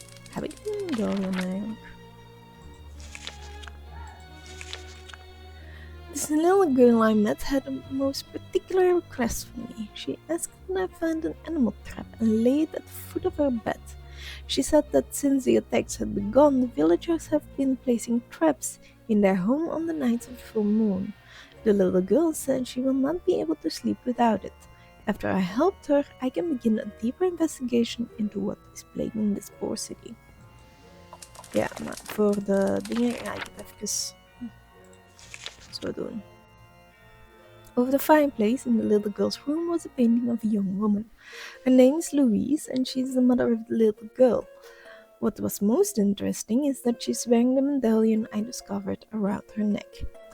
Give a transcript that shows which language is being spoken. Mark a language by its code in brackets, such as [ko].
[nl] Heb ik die niet doorgaan eigenlijk? [en] This little girl I met had a most particular request for me. She asked that I find an animal trap and lay it at the foot of her bed. She said that since the attacks had begun, the villagers have been placing traps in their home on the nights of the full moon. The little girl said she will not be able to sleep without it. After I helped her, I can begin a deeper investigation into what is plaguing this poor city. [nl] Ja, maar voor de dingen ga ik het even zo doen. [en] Over the fireplace in the little girl's room was a painting of a young woman. Her name is Louise and she's the mother of the little girl. What was most interesting is that she's wearing the medallion I discovered around her neck.